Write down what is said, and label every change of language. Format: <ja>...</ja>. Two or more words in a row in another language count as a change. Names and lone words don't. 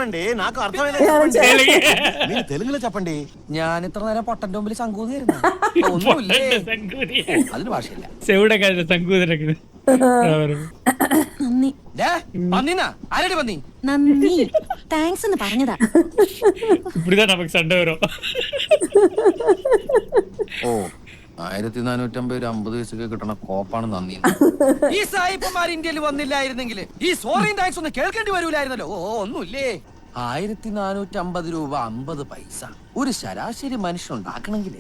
<ml>തെലുങ്കിലെ ചപ്പണ്ടി. ഞാൻ ഇത്ര നേരം പൊട്ടന്റെ മുമ്പിൽ സംകൂതായിരുന്നു. ഒന്നുമില്ലേ, അതിന് ഭാഷയില്ല. നന്ദി. ആരടി പന്നി? നന്ദി, താങ്ക്സ് എന്ന് പറഞ്ഞതാ.</ml> <ta>இப்படிதான் நமக்கு சண்டை வரும்.</ta> <ml>ഓ 1450 50 പൈസക്ക് കിട്ടണ കോപ്പാണ് നന്ദി. ഈ സായിപ്പന്മാർ ഇന്ത്യയിൽ വന്നില്ലായിരുന്നെങ്കിൽ ഈ സോറിയും താങ്ക്സ് ഒന്ന് കേൾക്കേണ്ടി വരൂലായിരുന്നല്ലോ. ഓ ഒന്നുമില്ലേ. 1450 രൂപ 50 പൈസ ഒരു ശരാശരി മനുഷ്യൻ ഉണ്ടാക്കണമെങ്കിൽ.</ml>